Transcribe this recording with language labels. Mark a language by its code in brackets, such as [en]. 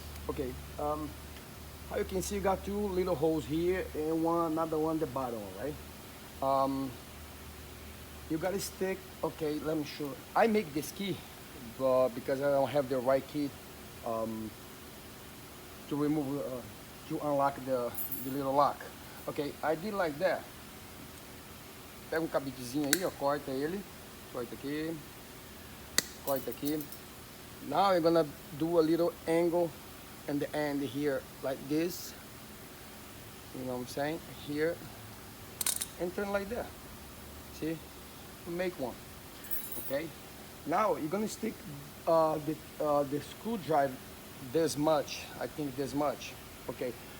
[en] Okay, how you can see, you got two little holes here and another one at the bottom, right? You gotta stick, okay, let me show. I make this key because I don't have the right key to remove, to unlock the little lock. Okay, I did like that. [pt] Pega um cabidezinho aí, ó, corta ele, corta aqui, corta aqui. [en] Now I'm gonna do a little angle in the end here, like this. You know what I'm saying? Here, and turn like that. See? Make one. Okay. Now you're gonna stick the screwdriver this much. I think this much. Okay.